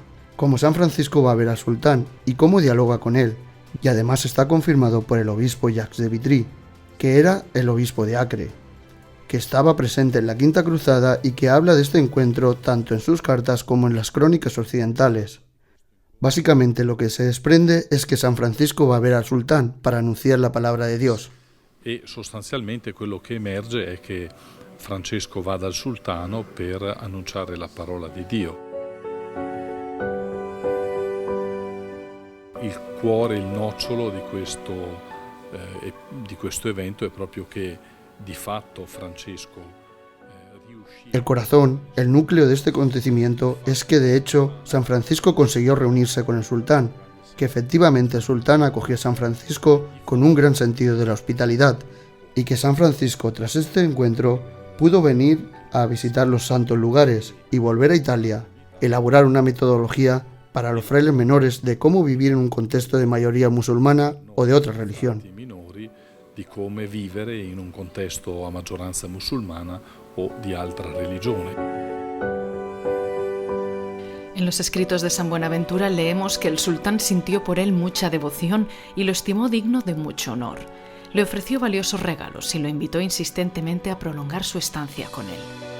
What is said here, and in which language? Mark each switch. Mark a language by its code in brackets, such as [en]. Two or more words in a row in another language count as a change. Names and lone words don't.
[es] Cómo San Francisco va a ver al sultán y cómo dialoga con él, y además está confirmado por el obispo Jacques de Vitry, que era el obispo de Acre, que estaba presente en la Quinta Cruzada y que habla de este encuentro tanto en sus cartas como en las crónicas occidentales. Básicamente lo que se desprende es que San Francisco va a ver al sultán para anunciar la palabra de Dios. [it] E sostanzialmente quello che emerge è che Francesco va dal sultano per annunciare la parola di Dio. Il cuore, il nocciolo di questo evento è proprio che di fatto Francesco riuscì. [es] El corazón, el núcleo de este acontecimiento es que de hecho San Francisco consiguió reunirse con el sultán, que efectivamente el sultán acogió a San Francisco con un gran sentido de la hospitalidad y que San Francisco tras este encuentro pudo venir a visitar los santos lugares y volver a Italia, elaborar una metodología para los frailes menores de cómo vivir en un contexto de mayoría musulmana o de otra religión. [it] Di come vivere in un contesto a maggioranza musulmana o di altra religione. [es] En los escritos de San Buenaventura leemos que el sultán sintió por él mucha devoción y lo estimó digno de mucho honor. Le ofreció valiosos regalos y lo invitó insistentemente a prolongar su estancia con él.